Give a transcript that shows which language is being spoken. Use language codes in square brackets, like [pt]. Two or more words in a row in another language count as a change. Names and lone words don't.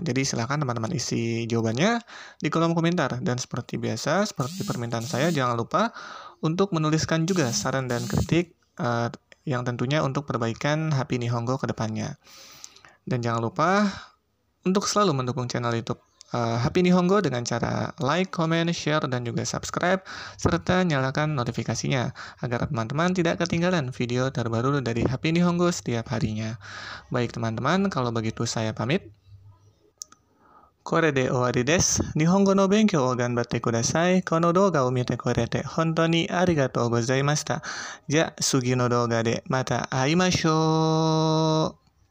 [id] Jadi silakan teman-teman isi jawabannya di kolom komentar. Dan seperti biasa, seperti permintaan saya, jangan lupa untuk menuliskan juga saran dan kritik yang tentunya untuk perbaikan Happy Nihongo ke depannya. Dan jangan lupa untuk selalu mendukung channel YouTube Happy Nihongo dengan cara [en] like, comment, share, [id] dan juga subscribe, serta nyalakan notifikasinya agar teman-teman tidak ketinggalan video terbaru dari Happy Nihongo setiap harinya. Baik teman-teman, kalau begitu saya pamit. [ja] これで終わりです。日本語の勉強を頑張ってください. この動画を見てくれて本当にありがとうございました. じゃ、次の動画でまた会いましょう.